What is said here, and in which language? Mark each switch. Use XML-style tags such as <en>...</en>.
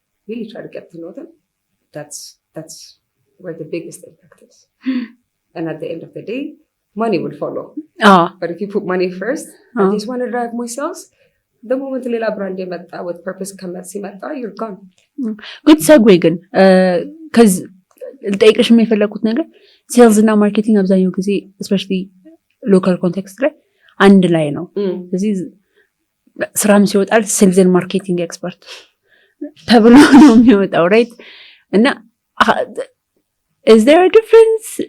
<en>really try to get to know them, that's where the biggest impact is. And at the end of the day, money will follow. But if you put money first, I just want to drive more sales, the moment</en> <am>ሌላ ብራንድ የመጣ</am> <en>with purpose</en> <am>ሲመጣ</am> <en>you're gone. good segue</en> <am>ግን ከዚ ልጠይቅሽ የፈለኩት ነገር ሴልስ እና ማርኬቲንግ አብዛኛው ጊዜ</am> <en>especially local context</en> <am>ላይ አንድ ላይ ነው። ስለዚህ ስራም ሲወጣል ሴልስ and ማርኬቲንግ ኤክስፐርት ተብሎ ነው የሚወጣው right?</am> <en>እና is there a difference?</en>